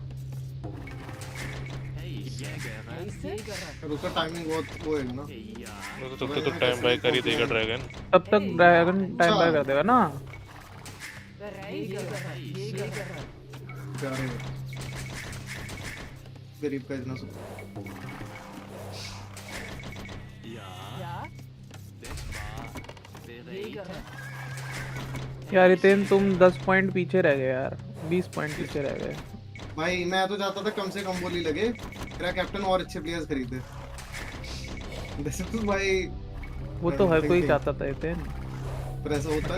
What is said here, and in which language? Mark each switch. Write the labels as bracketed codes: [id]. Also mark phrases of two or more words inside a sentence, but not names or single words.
[de] Hey, Jäger. [hi] उसका टाइमिंग बहुत वो है ना। [de] Hey, ja. [hi] तो तब तक तो [en] time buy [hi] कर ही देगा ड्रैगन। तब तक ड्रैगन [en] time buy [hi] कर देगा ना। प्यारे हैं। गरीब का इतना सब। [de] Ja. Das war. Bereit? [hi] यार इतेन तुम 10 पॉइंट पीछे रह गए यार, 20 पॉइंट पीछे रह गए। भाई मैं तो चाहता था कम से कम बोली लगे, तेरा कैप्टन और अच्छे प्लेयर्स खरीदे। वैसे तो भाई वो तो हर कोई चाहता था इतेन, पर ऐसा होता